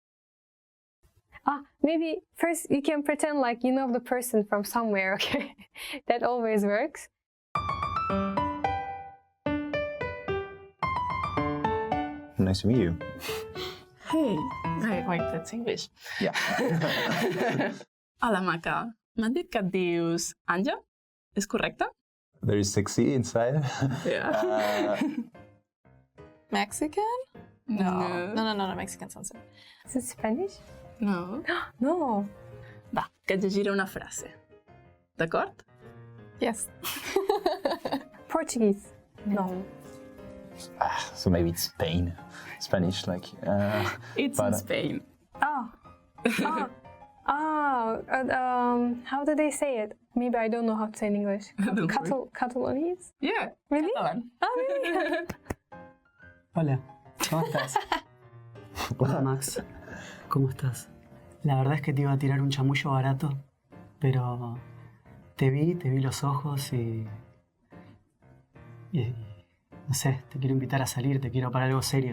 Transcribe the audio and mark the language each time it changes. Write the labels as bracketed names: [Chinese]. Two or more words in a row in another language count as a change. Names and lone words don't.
[English] Maybe first you can pretend like you know the person from somewhere, okay? That always works. Nice to meet you. Hey, wait, that's English. Yeah. [Catalan] Hola, Maca. M'han dit que et dius Anja? És correcte? [English] Very sexy inside. Yeah. Mexican? No, Mexican sunset. Is it Spanish? No. No. [Catalan] Va, que et llegiré una frase. D'acord? [English] Yes. Portuguese? No. So maybe it's Spain. Spanish, like. It's in Spain. How do they say it? Maybe I don't know how to say in English. Catalonians? Yeah. Really? Catalan. Oh, really? [Spanish] Hola, ¿cómo estás? Hola Max, ¿cómo estás? La verdad es que te iba a tirar un chamullo barato, pero te vi los ojos y no sé, te quiero invitar a salir, te quiero para algo serio.